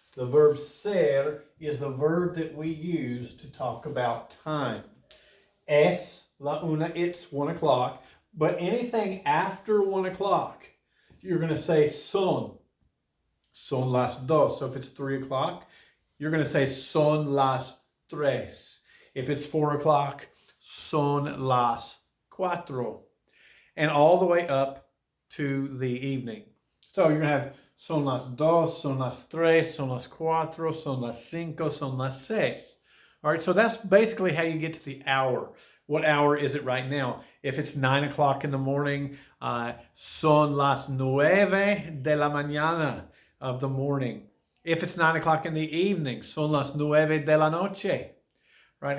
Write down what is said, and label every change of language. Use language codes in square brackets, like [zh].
[en] The verb ser is the verb that we use to talk about time. [es] Es la una, [en] it's 1 o'clock. But anything after 1 o'clock, you're going to say son. [es] Son las dos. [en] So if it's 3 o'clock, you're going to say [es] son las tres. [en] If it's 4 o'clock, [es] son las cuatro. [en] And all the way up to the evening. So you're going to have [es] son las dos, son las tres, son las cuatro, son las cinco, son las seis. [en] All right, so that's basically how you get to the hour. What hour is it right now? If it's 9 o'clock in the morning, [es] son las 9 de la mañana [en] of the morning. If it's 9 o'clock in the evening, [es] son las 9 de la noche. [en] Right?